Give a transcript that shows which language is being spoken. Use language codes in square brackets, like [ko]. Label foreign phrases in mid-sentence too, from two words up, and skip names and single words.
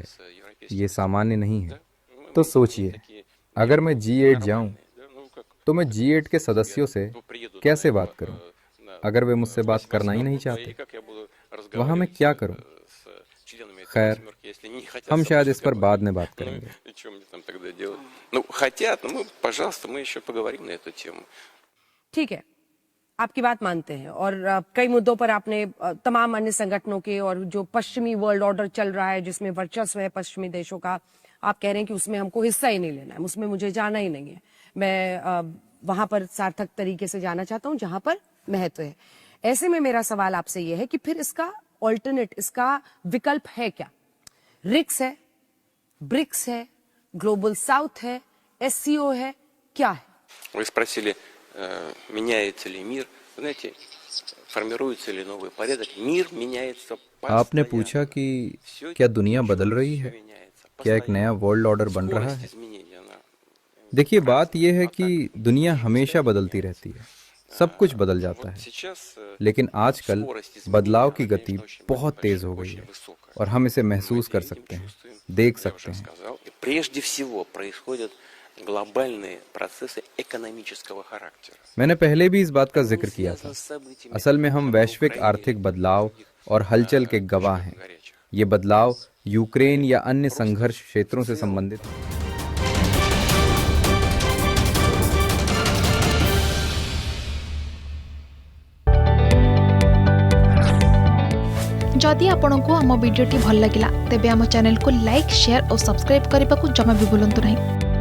[hi] ये सामान्य नहीं है। तो सोचिए, अगर मैं G8 जाऊं तो मैं G8 के सदस्यों से कैसे बात करूं? अगर वे मुझसे बात करना ही नहीं चाहते, वहां मैं क्या करूं? खैर, हम शायद इस पर बाद में बात करेंगे। [ru] Что мне там тогда делать? Ну, хотят, ну, пожалуйста, мы еще поговорим на эту тему. [hi] ठीक है, आपकी बात मानते हैं, और कई मुद्दों पर आपने तमाम अन्य संगठनों के और जो पश्चिमी [en] world order [hi] चल रहा है जिसमें वर्चस्व है पश्चिमी देशों का, आप कह रहे हैं कि उसमें हमको हिस्सा ही नहीं लेना है, उसमें मुझे जाना ही नहीं है। मैं वहां पर सार्थक तरीके से जाना चाहता हूं जहां पर महत्व है। ऐसे में मेरा सवाल आपसे यह है कि फिर इसका ऑल्टरनेट, इसका विकल्प है क्या? रिक्स है, ब्रिक्स है, [en] global south [hi] है, SCO है, क्या है? [ru] Вы спросили, меняется ли мир? Знаете, формируется ли новый порядок? Мир меняется постоянно. [hi] आपने पूछा कि क्या दुनिया बदल रही है, क्या एक नया [en] world order [hi] बन रहा है? देखिए, बात यह है कि दुनिया हमेशा बदलती रहती है, सब कुछ बदल जाता है, लेकिन आजकल बदलाव की गति बहुत तेज हो गई है, और हम इसे महसूस कर सकते हैं, देख सकते हैं। [ru] Прежде всего происходят глобальные процессы экономического характера. [hi] मैंने पहले भी इस बात का जिक्र किया था। असल में हम वैश्विक आर्थिक बदलाव और हलचल के गवाह हैं। ये बदलाव यूक्रेन या अन्य संघर्ष क्षेत्रों से संबंधित है। जदि आपंक आम भिडी भल लगा तेब आम चैनल को लाइक, शेयर और सब्सक्राइब करने को जमा भी भूलु नहीं।